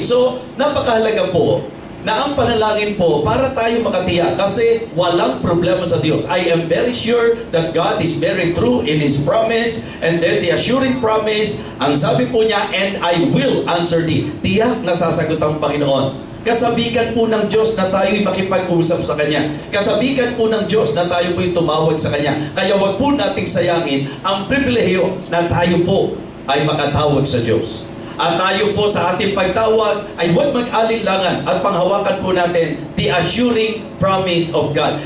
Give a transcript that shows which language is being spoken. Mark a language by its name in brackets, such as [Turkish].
[Filipino] So, napakahalaga po na ang panalangin po para tayo makatiyak kasi walang problema sa Diyos. [English] I am very sure that God is very true in His promise, and then the assuring promise, [Filipino] ang sabi po niya, [English] and I will answer thee. [Filipino] Tiyak na sasagot ang Panginoon. Kasabikan po ng Diyos na tayo'y makipag-usap sa Kanya. Kasabikan po ng Diyos na tayo po'y tumawag sa Kanya. Kaya wag po nating sayangin ang pribilehiyo na tayo po ay makatawag sa Diyos. At tayo po sa ating pagtawag ay huwag mag-alinlangan at panghawakan po natin [English] the assuring promise of God.